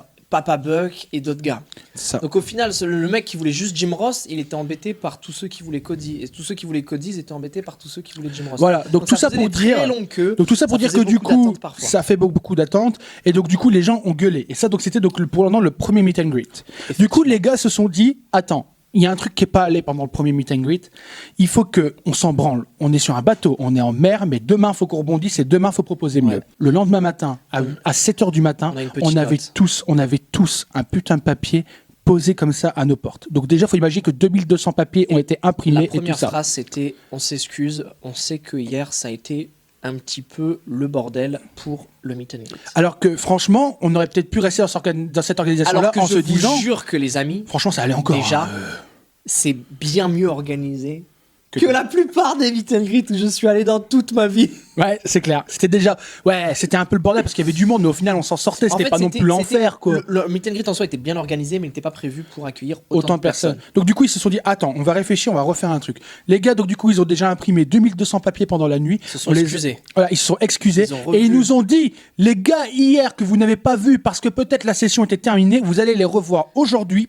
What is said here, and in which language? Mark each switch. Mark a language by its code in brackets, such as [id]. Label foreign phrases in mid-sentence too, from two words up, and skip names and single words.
[fr] Papa Buck et d'autres gars. Ça. Donc au final, le mec qui voulait juste Jim Ross, il était embêté par tous ceux qui voulaient Cody. Et tous ceux qui voulaient Cody, ils étaient embêtés par tous ceux qui voulaient Jim Ross. Voilà, donc tout ça faisait pour des très dire. longues queues. Donc tout ça pour dire que faisait du beaucoup coup, d'attentes parfois. ça fait beaucoup d'attentes et donc du coup les gens ont gueulé. Et ça donc c'était donc pour l'instant le premier [en] meet and greet. [fr] Du coup les gars se sont dit attends, il y a un truc qui est pas allé pendant le premier [en] meet and greet. [fr] Il faut que on s'en branle. On est sur un bateau, on est en mer, mais demain faut qu'on rebondisse et demain faut proposer mieux. Ouais. Le lendemain matin à 7h du matin, On a une petite on avait tous un putain de papier posé comme ça à nos portes. Donc déjà, il faut imaginer que 2200 papiers ont été La imprimés et tout première ça. phrase, c'était on s'excuse, on sait que hier ça a été un petit peu le bordel pour le [en] meet and greet. [fr] Alors que franchement, on aurait peut-être pu rester dans cette organisation-là Alors que en je se vous disant, jure que les amis, franchement, ça allait encore. déjà, hein. c'est bien mieux organisé que la plupart des [en] meet and greet [fr] où je suis allé dans toute ma vie. Ouais, c'est clair. C'était un peu le bordel parce qu'il y avait du monde, mais au final, on s'en sortait. En C'était fait, pas non plus l'enfer, quoi. Le [en] meet and greet [fr] en soi était bien organisé, mais il n'était pas prévu pour accueillir Autant de personnes. Donc du coup, ils se sont dit, attends, on va réfléchir, on va refaire un truc. Les gars, donc du coup, ils ont déjà imprimé 2200 papiers pendant la nuit. Ils se sont On les- excusés. Voilà, ils se sont excusés. Ils ont revu. Et ils nous ont dit, les gars, hier, que vous n'avez pas vu parce que peut-être la session était terminée, vous allez les revoir aujourd'hui.